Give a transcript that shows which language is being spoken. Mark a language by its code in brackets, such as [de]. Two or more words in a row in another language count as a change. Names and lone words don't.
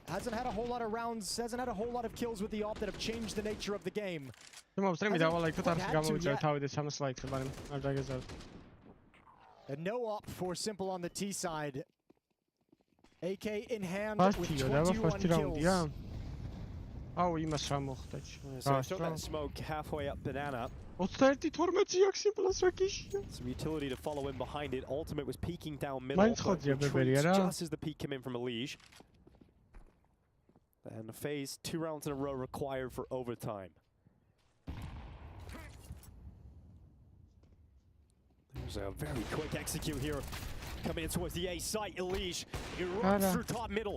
[en] Hasn't had a whole lot of rounds, hasn't had a whole lot of kills with the AWP that have changed the nature of the game. And no AWP for Simple on the T side. AK in hand with 21 kills. [ka] აუ იმას რა მოხდა? [en] So throw that smoke halfway up banana. [ka] 21-12 აქვს იმპლას რა გიშია. [en] Some utility to follow in behind it. Ultimate was peeking down middle. [ka] მაინც ხოძია ბებერი არა? [en] Just as the peek came in from Elige. And the FaZe 2 rounds in a row required for overtime. There's a very quick execute here. Coming in towards the A site, Elige. He runs through top middle.